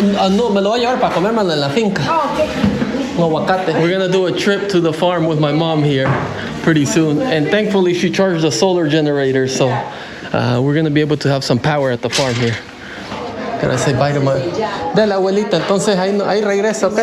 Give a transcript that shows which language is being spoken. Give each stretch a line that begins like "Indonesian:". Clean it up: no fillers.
Spanish: No, me lo voy a llevar para comérmelo en la finca. Aguacate.
English: We're gonna do a trip to the farm with my mom here pretty soon, and thankfully she charged a solar generator, so we're gonna be able to have some power at the farm here. Can I say bye to my...
Spanish: De la abuelita, entonces ahí regreso, ¿ok?